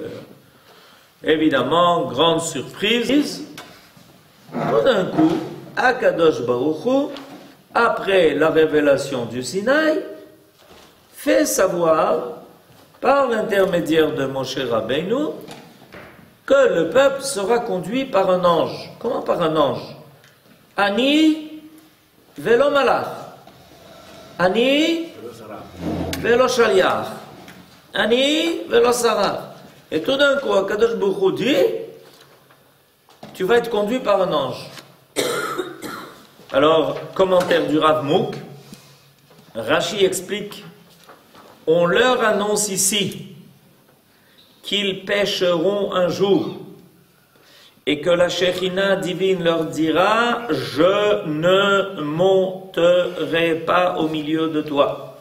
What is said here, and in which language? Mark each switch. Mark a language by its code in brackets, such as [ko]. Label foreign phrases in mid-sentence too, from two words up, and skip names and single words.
[fr] Évidemment, grande surprise, tout d'un coup, [he] הקדוש ברוך הוא, [fr] après la révélation du Sinaï, fait savoir, par l'intermédiaire de [he] משה רבנו, [fr] que le peuple sera conduit par un ange. Comment par un ange? [he] אני ולא מלאך. אני ולא שליח. אני ולא סרח. [fr] Et tout d'un coup, [he] הקדוש ברוך הוא [fr] dit, tu vas être conduit par un ange. Alors, commentaire du Rav Mouk, Rashi explique, on leur annonce ici qu'ils pécheront un jour et que la Shekhinah divine leur dira « Je ne monterai pas au milieu de toi ».